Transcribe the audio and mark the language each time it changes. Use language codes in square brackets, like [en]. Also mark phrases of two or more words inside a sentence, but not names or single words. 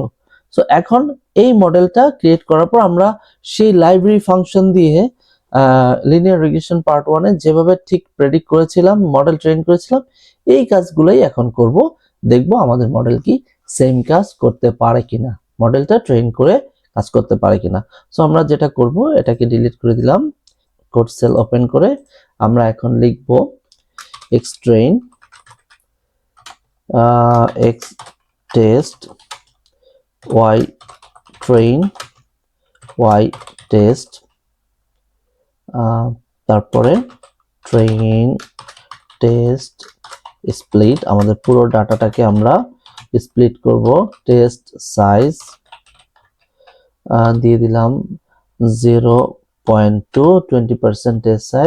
[bn] সো এখন এই মডেলটা ক্রিয়েট করার পর আমরা সেই লাইব্রেরি ফাংশন দিয়ে [en] linear regression part [bn] 1 এ যেভাবে ঠিক প্রেডিক্ট করেছিলাম, [en] model train [bn] করেছিলাম, এই কাজগুলোই এখন করব। দেখব আমাদের মডেল কি সেম কাজ করতে পারে কিনা, মডেলটা ট্রেন করে কাজ করতে পারে কিনা। সো আমরা যেটা করব, এটাকে ডিলিট করে দিলাম, [en] code cell open [bn] করে আমরা এখন লিখব [en] x train x test y train y test, [bn] তারপরে [en] train test split, [bn] আমাদের পুরো ডাটাটাকে আমরা স্প্লিট করব। [en] test size [bn] দিয়ে দিলাম 0.2, 20% [en] test size.